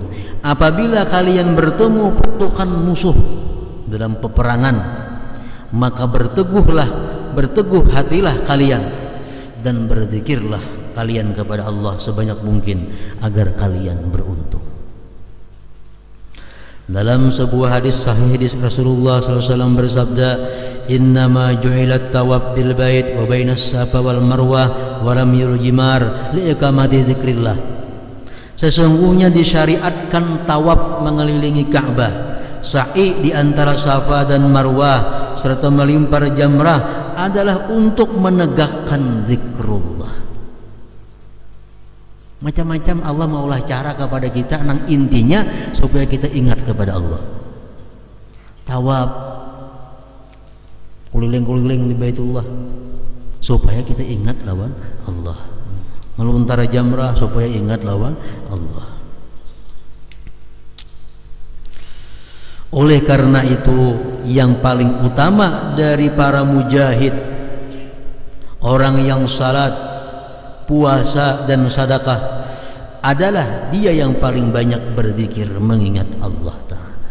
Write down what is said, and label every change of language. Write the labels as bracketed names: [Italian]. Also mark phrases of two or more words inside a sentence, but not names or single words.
[Indonesian] Apabila kalian bertemu pasukan musuh dalam peperangan, maka berteguh hatilah kalian dan berzikirlah kalian kepada Allah sebanyak mungkin agar kalian beruntung. Dalam sebuah hadis sahih Rasulullah SAW bersabda, [Arabic] إنما جعل الطواف بالبيت وبين الصفا والمروة ورمي الجمار لإقامة ذكر الله. [Indonesian] Sesungguhnya disyariatkan tawaf mengelilingi Ka'bah, sa'i di antara Safa dan Marwah serta melempar jamrah adalah untuk menegakkan zikrullah. [Banjar] Macam-macam Allah maulah cara kepada kita, nang intinya supaya kita ingat kepada Allah. Tawaf, kuliling-kuliling di Baitullah supaya kita ingat lawan Allah. Melontar jamrah supaya ingat lawan Allah. [Indonesian] Oleh karena itu, yang paling utama dari para mujahid, orang yang salat, puasa dan sedekah, adalah dia yang paling banyak berzikir mengingat Allah Ta'ala.